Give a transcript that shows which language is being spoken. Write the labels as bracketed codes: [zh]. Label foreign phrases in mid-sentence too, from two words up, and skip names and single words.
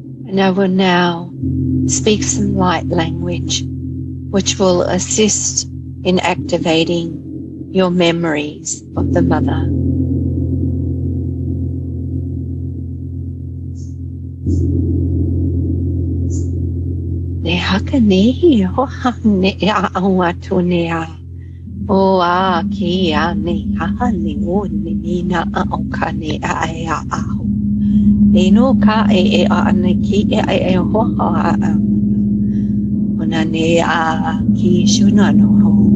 [en] And I will now speak some light language which will assist in activating your memories of the mother. Ne haka nehi ho ha ne a awatu ne a o a ki a ne ha ne o ne ni na a o ka ne a a ho ne no ka e a ne ki e ho ha a ona ne a ki shuna no ho.